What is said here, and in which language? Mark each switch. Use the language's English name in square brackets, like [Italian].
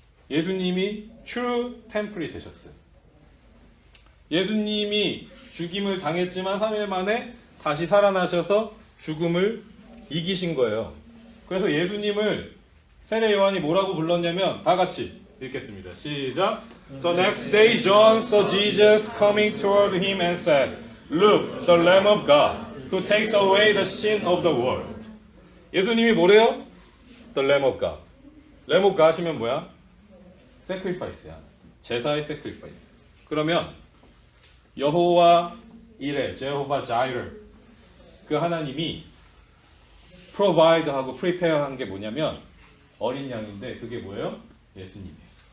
[Korean] 예수님이 true temple이 되셨어요. 예수님이 죽임을 당했지만 3일 만에 다시 살아나셔서 죽음을 이기신 거예요. 그래서 예수님을 세례 요한이 뭐라고 불렀냐면 다 같이 읽겠습니다. 시작. [English] The next day John saw Jesus coming toward him and said, Look, the Lamb of God, who takes away the sin of the world. [Korean] 예수님이 뭐래요? The Lamb of God. Lamb of God 하시면 뭐야? Sacrifice야. 제사의 sacrifice. 그러면 여호와 이레, 제호바 자이르, 그 하나님이 provide 하고 prepare 한 게 뭐냐면 어린 양인데 그게 뭐예요? 예수님이에요.